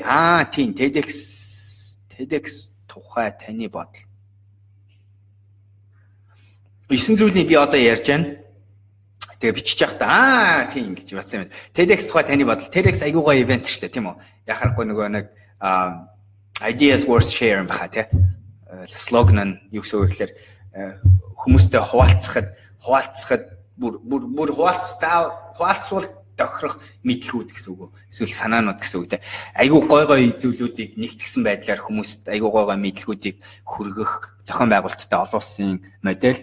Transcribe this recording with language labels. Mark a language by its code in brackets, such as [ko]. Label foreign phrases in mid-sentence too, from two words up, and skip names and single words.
[mn] Тийм TEDx тухай таны бодол. 9 зүйлийг би одоо ярьж байна. Тэгээ бичиж явахдаа тийм гэж батсан юм. TEDx тухай таны бодол. TEDx айгуугаа ивент шүү дээ, тийм үү? Яхахгүй нөгөө нэг [en] ideas worth sharing [mn] баха тий. Слоган нь юу гэсэн үг гэхээр хүмүүстэй хуваалцахад бүр хуваалцвал тохирох мэдлгүүд гэсэн үг. Эсвэл санаанууд гэсэн үг тий. Айгуу гой зүйлүүдийг нэгтгсэн байдлаар хүмүүст айгуу гой мэдлгүүдийг хүргэх зохион байгуулалттай олон улсын модель.